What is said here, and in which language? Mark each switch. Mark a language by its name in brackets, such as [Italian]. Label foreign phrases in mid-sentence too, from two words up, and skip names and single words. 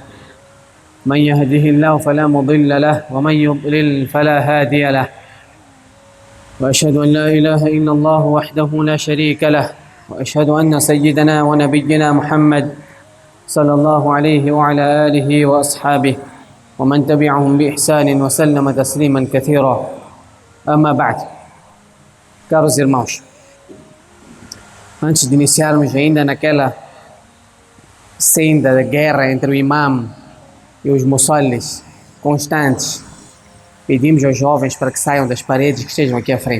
[Arabic] من يهده الله فلا مضل له ومن يضلل فلا هادي له، وأشهد أن لا إله إلا الله وحده لا شريك له، وأشهد أن سيدنا ونبينا محمد صلى الله عليه وعلى آله وأصحابه ومن تبعهم بإحسان وسلم تسليما كثيرا. أما بعد. [Portuguese] Caros irmãos, antes de iniciarmos ainda naquela senda da guerra entre o imam e os muçallis constantes, pedimos aos jovens para que saiam das paredes que estejam aqui à frente.